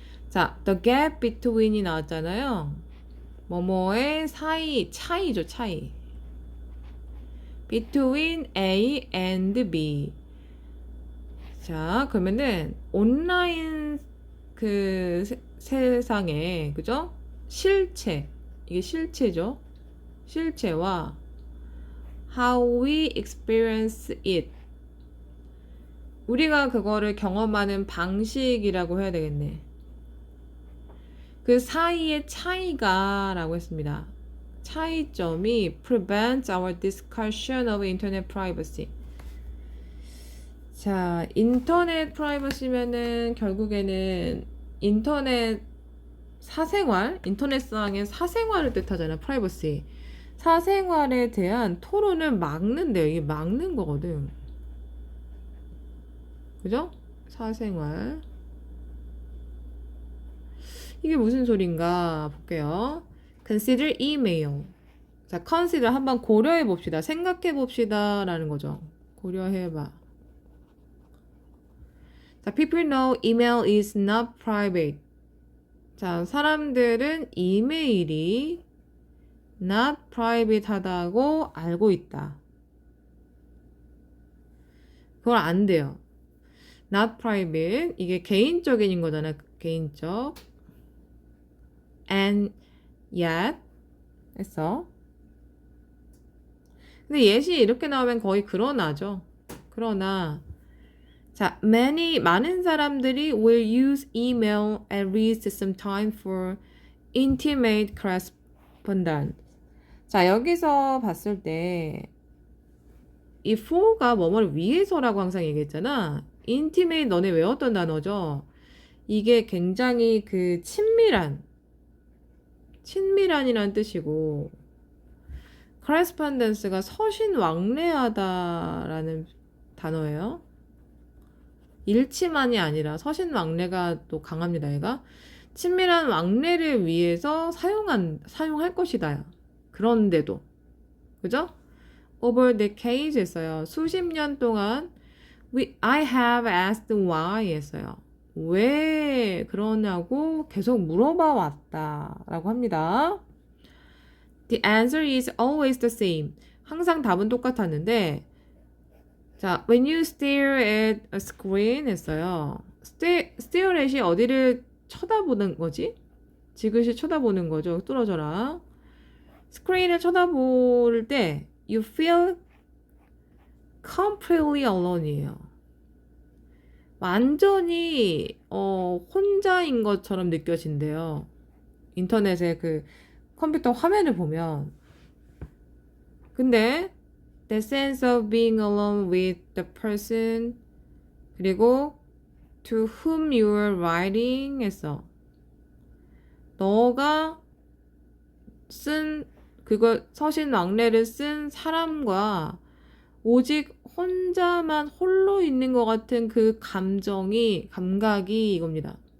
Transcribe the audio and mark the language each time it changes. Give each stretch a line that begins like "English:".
Korean: 자,
English: the gap between
Korean: 이 나왔잖아요. 뭐뭐의 사이, 차이죠, 차이.
English: between A and B.
Korean: 자, 그러면은 온라인 그 세상에, 그죠? 실체, 이게 실체죠.
English: 실체와 how we experience it.
Korean: 우리가 그거를 경험하는 방식이라고 해야 되겠네. 그 사이의 차이가 라고 했습니다.
English: 차이점이 prevents our discussion of internet privacy.
Korean: 자, 인터넷 프라이버시면은 결국에는 인터넷 사생활, 인터넷상의 사생활을 뜻하잖아, 프라이버시. 사생활에 대한 토론을 막는데요. 이게 막는 거거든. 그죠? 사생활. 이게 무슨 소린가 볼게요.
English: Consider email.
Korean: 자, consider 한번 고려해 봅시다. 생각해 봅시다. 라는 거죠. 고려해 봐.
English: 자, people know email is not private.
Korean: 자, 사람들은 이메일이
English: not private
Korean: 하다고 알고 있다. 그걸 안 돼요.
English: not private.
Korean: 이게 개인적인 거잖아. 개인적.
English: and yet 했어.
Korean: 근데 yet이 이렇게 나오면 거의 그러나죠. 그러나 자, 많은 사람들이
English: will use email at least some time for intimate correspondence.
Korean: 자, 여기서 봤을 때 이 for가 뭐뭐를 위해서라고 항상 얘기했잖아. intimate 너네 외웠던 단어죠. 이게 굉장히 그 친밀한이란 뜻이고 correspondence가 서신왕래하다라는 단어예요. 일치만이 아니라 서신왕래가 또 강합니다. 얘가 친밀한 왕래를 위해서 사용할 것이다. 그런데도 그죠?
English: Over decades 했어요.
Korean: 수십 년 동안
English: I have asked why
Korean: 했어요. 왜 그러냐고 계속 물어봐 왔다 라고 합니다.
English: The answer is always the same.
Korean: 항상 답은 똑같았는데 자,
English: when you stare at a screen 했어요.
Korean: stare at이 어디를 쳐다보는 거지? 지그시 쳐다보는 거죠. 뚫어져라. 스크린을 쳐다볼 때
English: you feel completely alone이에요.
Korean: 완전히 혼자인 것처럼 느껴진대요. 인터넷에 그 컴퓨터 화면을 보면.
English: 근데 the sense of being alone with the person 그리고 to whom you are writing 했어.
Korean: 너가 쓴 그거 서신 왕래를 쓴 사람과 오직 혼자만 홀로 있는 것 같은 그 감각이 이겁니다.